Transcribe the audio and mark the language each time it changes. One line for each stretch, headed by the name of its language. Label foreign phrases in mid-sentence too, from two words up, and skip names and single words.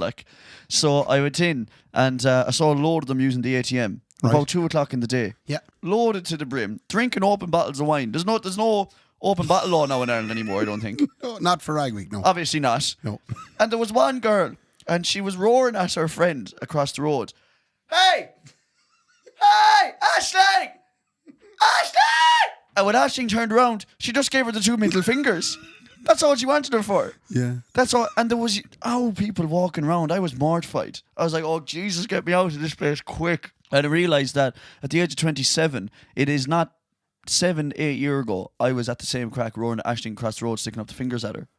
English: Like, so I went in and I saw a load of them using the ATM. Right. About 2 o'clock in the day. Yeah. Loaded to the brim, drinking open bottles of wine. There's no open bottle law now in Ireland anymore, I don't think. No, not for Rag Week, no. Obviously not. No. And there was one girl, and she was roaring at her friend across the road. Hey! Hey! Aisling! Aisling! And when Aisling turned around, she just gave her the 2 middle fingers. That's all she wanted her for. Yeah. That's all. And there was people walking around. I was mortified. I was like, oh, Jesus, get me out of this place quick. And I realised that at the age of 27, it is not 7-8 years ago, I was at the same crack roaring at Aisling across the road, sticking up the fingers at her.